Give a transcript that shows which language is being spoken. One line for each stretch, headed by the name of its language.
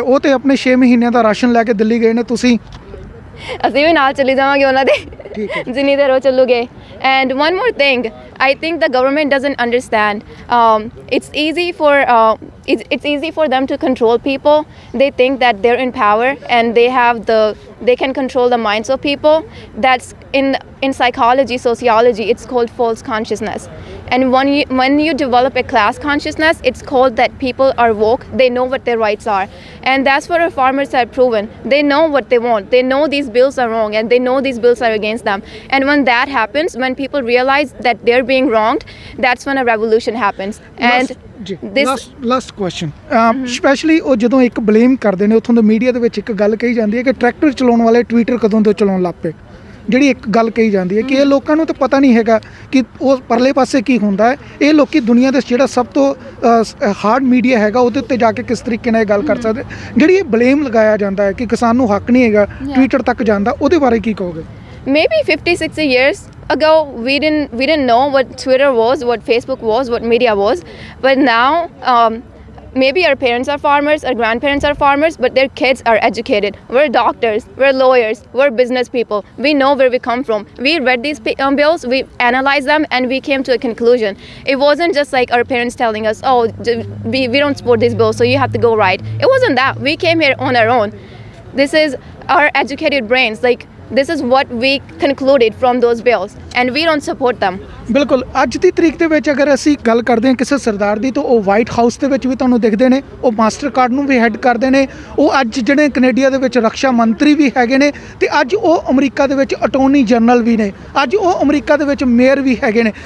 Punjabi: ਉਹ ਤੇ ਆਪਣੇ 6 ਮਹੀਨਿਆਂ ਦਾ ਰਾਸ਼ਨ ਲੈ ਕੇ ਦਿੱਲੀ ਗਏ ਨੇ, ਤੁਸੀਂ? ਅਸੀਂ ਵੀ ਨਾਲ ਚਲੀ ਜਾਵਾਂਗੇ ਉਹਨਾਂ ਦੇ, ਜਿੰਨੀ ਦੇਰ ਉਹ ਚੱਲੂਗੇ।
English: And one more thing, I think the government doesn't understand. It's easy for it's easy for them to control people. They think that they're in power and they can control the minds of people. That's in psychology, sociology, it's called false consciousness. And when you develop a class consciousness, it's called that people are woke. They know what their rights are, and that's what our farmers have proven. They know what they want. They know these bills are wrong, and they know these bills are against them. And when that happens, when people realize that they're being wronged, that's when a revolution happens. And
Punjabi: last question specially ਉਹ ਜਦੋਂ ਇੱਕ blame ਕਰਦੇ ਨੇ ਉੱਥੋਂ ਦੇ media ਦੇ ਵਿੱਚ ਇੱਕ ਗੱਲ ਕਹੀ ਜਾਂਦੀ ਹੈ ਕਿ ਟਰੈਕਟਰ ਚਲਾਉਣ ਵਾਲੇ ਟਵਿੱਟਰ ਕਦੋਂ ਤੋਂ ਚਲਾਉਣ ਲੱਗ ਪਏ, ਜਿਹੜੀ ਇੱਕ ਗੱਲ ਕਹੀ ਜਾਂਦੀ ਹੈ ਕਿ ਇਹ ਲੋਕਾਂ ਨੂੰ ਤਾਂ ਪਤਾ ਨਹੀਂ ਹੈਗਾ ਕਿ ਉਹ ਪਰਲੇ ਪਾਸੇ ਕੀ ਹੁੰਦਾ ਹੈ। ਇਹ ਲੋਕੀ ਦੁਨੀਆ ਦੇ ਜਿਹੜਾ ਸਭ ਤੋਂ ਹਾਰਡ ਮੀਡੀਆ ਹੈਗਾ ਉਹਦੇ ਉੱਤੇ ਜਾ ਕੇ ਕਿਸ ਤਰੀਕੇ ਨਾਲ ਇਹ ਗੱਲ ਕਰ ਸਕਦੇ, ਜਿਹੜੀ ਇਹ ਬਲੇਮ ਲਗਾਇਆ ਜਾਂਦਾ ਹੈ ਕਿ ਕਿਸਾਨ ਨੂੰ ਹੱਕ ਨਹੀਂ ਹੈਗਾ ਟਵਿੱਟਰ ਤੱਕ ਜਾਂਦਾ, ਉਹਦੇ ਬਾਰੇ ਕੀ ਕਹੋਗੇ?
English: Maybe 50-60 years ago we didn't know what Twitter was, what Facebook was, what media was, but now maybe our parents are farmers, our grandparents are farmers, but their kids are educated. We're doctors, we're lawyers, we're business people. We know where we come from. We read these bills, we analyzed them, and we came to a conclusion. It wasn't just like our parents telling us, oh, we don't support these bills, so you have to go right. It wasn't that. We came here on our own. This is our educated brains. Like, this is what we concluded from those bills, and we don't support them.
Punjabi: ਬਿਲਕੁਲ ਅੱਜ ਦੀ ਤਰੀਕ ਦੇ ਵਿੱਚ ਅਗਰ ਅਸੀਂ ਗੱਲ ਕਰਦੇ ਹਾਂ ਕਿਸੇ ਸਰਦਾਰ ਦੀ ਤਾਂ ਉਹ ਵਾਈਟ ਹਾਊਸ ਦੇ ਵਿੱਚ ਵੀ ਤੁਹਾਨੂੰ ਦਿਖਦੇ ਨੇ, ਉਹ ਮਾਸਟਰ ਕਾਰਡ ਨੂੰ ਵੀ ਹੈਡ ਕਰਦੇ ਨੇ, ਉਹ ਅੱਜ ਜਿਹੜੇ ਕੈਨੇਡੀਆ ਦੇ ਵਿੱਚ ਰੱਖਿਆ ਮੰਤਰੀ ਵੀ ਹੈਗੇ ਨੇ, ਤੇ ਅੱਜ ਉਹ ਅਮਰੀਕਾ ਦੇ ਵਿੱਚ ਅਟੋਰਨੀ ਜਨਰਲ ਵੀ ਨੇ, ਅੱਜ ਉਹ ਅਮਰੀਕਾ ਦੇ ਵਿੱਚ ਮੇਅਰ ਵੀ ਹੈਗੇ ਨੇ।